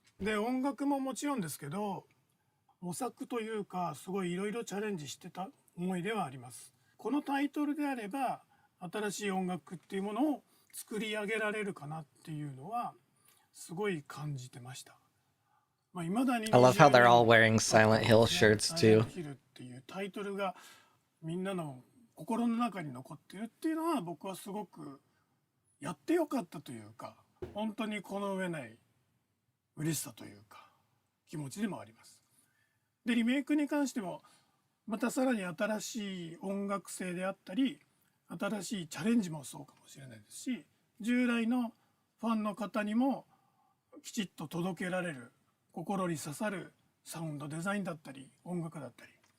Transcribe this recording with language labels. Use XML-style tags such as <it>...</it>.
<ja>で音楽ももちろんですけど模索というかすごいいろいろチャレンジしてた思いではあります。このタイトルであれば新しい音楽っていうものを作り上げられるかなっていうのはすごい感じてました。まあ、未だに</ja> <en>I love how they're all wearing Silent Hill shirts too.</en> <ja>ヒルっていうタイトルがみんなの心の中に残ってるっていうのは僕はすごくやってよかったというか、本当にこの上ない嬉しさというか気持ちでもあります。でリメイクに関してもまたさらに新しい音楽性であったり新しいチャレンジもそうかもしれないですし、従来のファンの方にもきちっと届けられる心に刺さるサウンドデザインだったり音楽だったり、</ja>